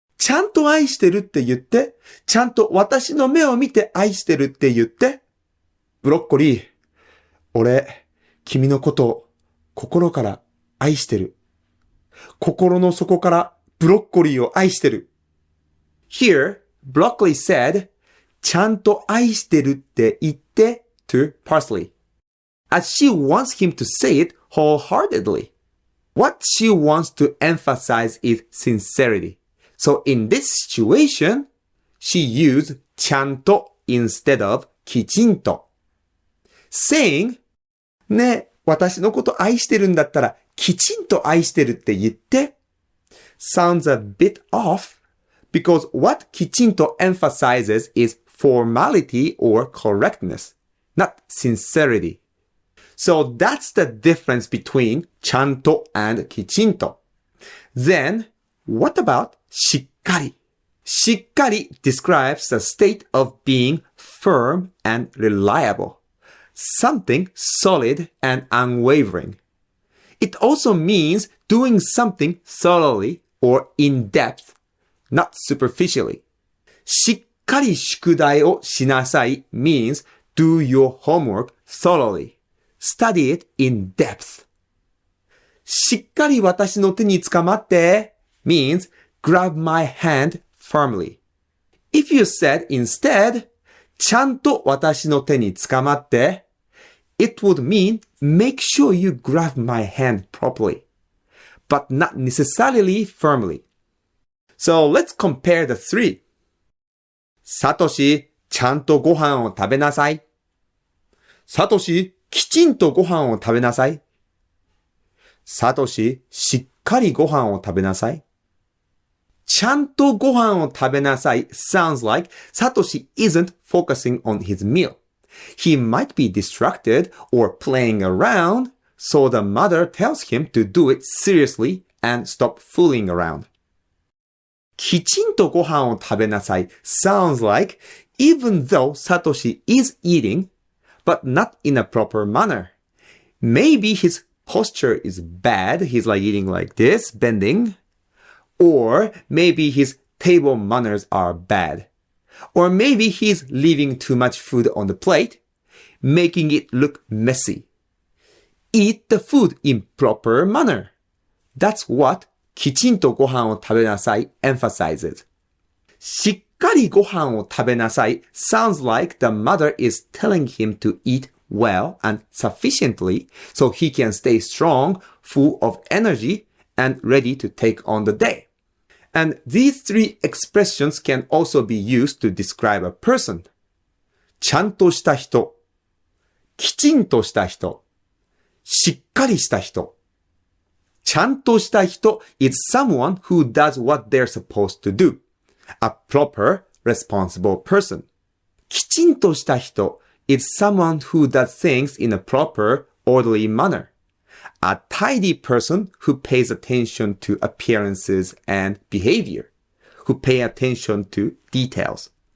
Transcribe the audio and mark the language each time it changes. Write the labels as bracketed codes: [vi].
[ja] ちゃんと愛してるって言って。ちゃんと私の目を見て愛してるって言って。ブロッコリー、俺、君のことを心から愛してる。心の底からブロッコリーを愛してる。 [en] Here, broccoli said, [ja] ちゃんと愛してるって言って [en] to parsley, as she wants him to say it wholeheartedly. What she wants to emphasize is sincerity. So in this situation, she used ちゃんと instead of きちんと. Saying, [ja] ねえ、私のこと愛してるんだったら、きちんと愛してるって言って [en] sounds a bit off because what きちんと emphasizes is formality or correctness, not sincerity. So that's the difference between ちゃんと and きちんと. Then, what about しっかり? しっかり describes the state of being firm and reliable. Something solid and unwavering. It also means doing something thoroughly or in depth, not superficially. [ja] しっかり宿題をしなさい [en] means do your homework thoroughly. Study it in depth. [ja] しっかり私の手につかまって [en] means grab my hand firmly. If you said instead, [ja] ちゃんと私の手につかまって [en] it would mean make sure you grab my hand properly, but not necessarily firmly. So let's compare the three. [ja] サトシ、ちゃんとご飯を食べなさい。サトシ、きちんとご飯を食べなさい。サトシ、しっかりご飯を食べなさい。ちゃんとご飯を食べなさい [en] sounds like Satoshi isn't focusing on his meal. He might be distracted or playing around, so the mother tells him to do it seriously and stop fooling around. [ja] きちんとご飯を食べなさい [en] sounds like even though Satoshi is eating, but not in a proper manner. Maybe his posture is bad. He's like eating like this, bending. Or maybe his table manners are bad. Or maybe he's leaving too much food on the plate, making it look messy. Eat the food in proper manner. That's what [ja] きちんとご飯を食べなさい [en] emphasizes. [ja] しっかりご飯を食べなさい [en] sounds like the mother is telling him to eat well and sufficiently so he can stay strong, full of energy, and ready to take on the day. And these three expressions can also be used to describe a person. [ja] ちゃんとした人、きちんとした人、しっかりした人。ちゃんとした人 [en] is someone who does what they're supposed to do. A proper, responsible person. [ja] きちんとした人 [en] is someone who does things in a proper, orderly manner. A tidy person who pays attention to appearances and behavior, who pay attention to details.